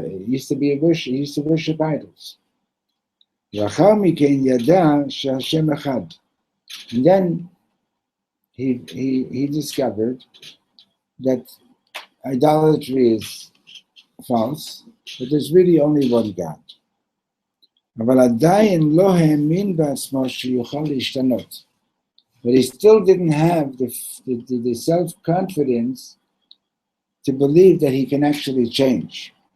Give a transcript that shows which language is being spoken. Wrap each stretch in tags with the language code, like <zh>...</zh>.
<en>He used to worship idols.</en> <he>Rachar mikein yada she'Hashem echad.</he> <en>And then he discovered that idolatry is false, but there's really only one God.</en> <he>אבל עדיין לא האמין בעצמו שיוכל להשתנות.</he> <en>But he still didn't have the self-confidence to believe that he can actually change.</en>